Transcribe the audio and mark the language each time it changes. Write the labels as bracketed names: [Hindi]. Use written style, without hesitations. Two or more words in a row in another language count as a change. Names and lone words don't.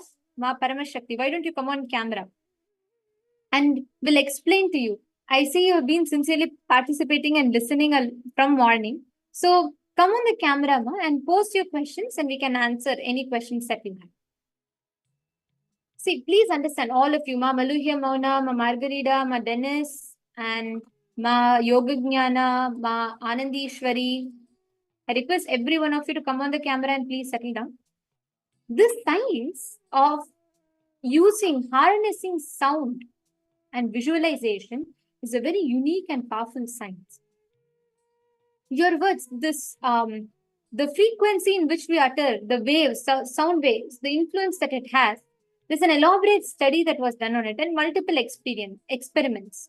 [English] Ma Paramashakti, why don't you come on camera? And we'll explain to you. I see you have been sincerely participating and listening from morning. So come on the camera, ma, and post your questions and we can answer any questions that you have. See, please understand, all of you, Ma Maluhya Mauna, Ma Margarita, Ma Dennis, and Ma Yogagnana, Ma Anandishwari. I request every one of you to come on the camera and please settle down. This science of harnessing sound and visualization is a very unique and powerful science. Your words, the frequency in which we utter, the waves, sound waves, the influence that it has, there's an elaborate study that was done on it and multiple experiments.